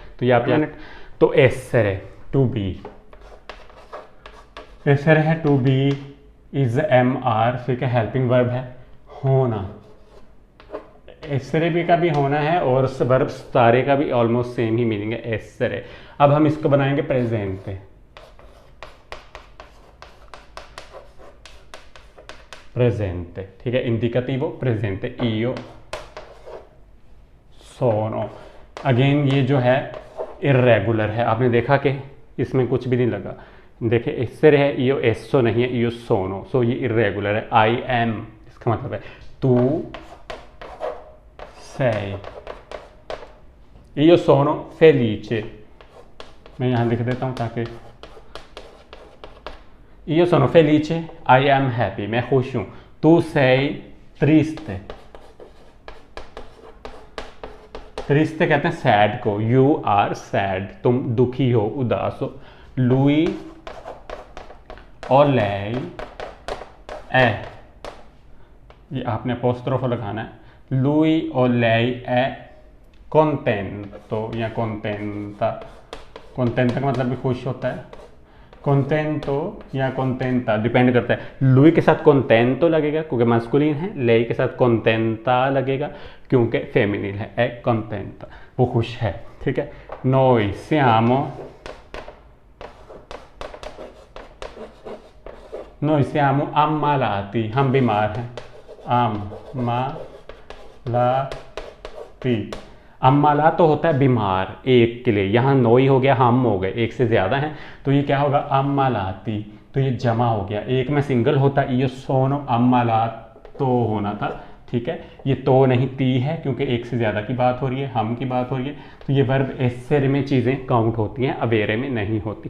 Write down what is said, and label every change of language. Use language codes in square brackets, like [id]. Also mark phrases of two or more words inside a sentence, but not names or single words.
[hi] तो ये आप तो एसेरे [en] to be, [hi] एसेरे है [en] to be is am are, [hi] ठीक है, [en] helping verb [hi] है, होना, एसेरे भी का भी होना है और वर्ब सारे का भी [en] almost same [hi] ही मीनिंग है, एसेरे। अब हम इसको बनाएंगे प्रेजेंट पे, प्रेजेंटे, ठीक है, [it] indicativo presente, io sono, [hi] अगेन ये जो है इरेगुलर है, आपने देखा कि इसमें कुछ भी नहीं लगा, देखिए इससे है [it] io esso [hi] नहीं है, [it] io sono, [hi] सो ये इरेगुलर है। [en] I am [hi] इसका मतलब है [it] tu sei, io sono felice, [hi] मैं यहाँ लिख देता हूँ ताकि [it] io sono felice, [en] I am happy, [hi] मैं खुश हूँ, [it] tu sei triste, [hi] triste कहते हैं सैड को, [en] you are sad, [hi] तुम दुखी हो, उदास हो, lui और lei [it] è, [hi] ये आपने अपोस्ट्रोफ लगाना है, lui और [it] lei è contento [hi] या contenta, contenta का मतलब भी खुश होता है, कोंटेंटो या कोंटेंटा डिपेंड करता है, लुई के साथ कोंटेंटो लगेगा क्योंकि मास्कुलिन है, लेई के साथ कोंटेंटा लगेगा क्योंकि फेमिनिन है, [it] è contenta, [hi] वो खुश है, ठीक है। [it] noi siamo ammalati, [hi] हम बीमार हैं, ammalati, अम्माला तो होता है बीमार एक के लिए, यहाँ नोई हो गया, हम हो गए, एक से ज़्यादा हैं तो ये क्या होगा, अम्मालाती, तो ये जमा हो गया, एक में सिंगल होता, ये सोनो अम्मालात तो होना था, ठीक है, ये तो नहीं ती है क्योंकि एक से ज़्यादा की बात हो रही है, हम की बात हो रही है, तो ये वर्ब एसेरे में चीज़ें काउंट होती हैं, अवेरे में नहीं होती।